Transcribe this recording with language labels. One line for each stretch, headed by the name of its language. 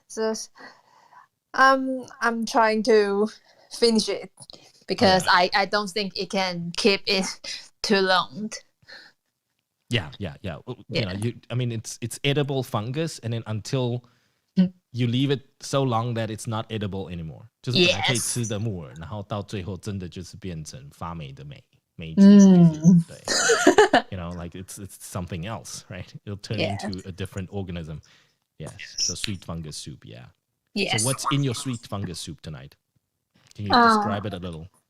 English: So I'm trying to finish it because I don't think it can keep it too long. Yeah. I mean, it's edible fungus, and then until you leave it so long that it's not edible anymore.
Chinese: 就是本来可以吃的木耳，然后到最后真的就是变成发霉的霉汁。对，
English: like it's something else, right? It'll turn into a different organism. Yes. So sweet fungus soup, yeah. Yes. So what's in your sweet fungus soup tonight? Can you describe it a little?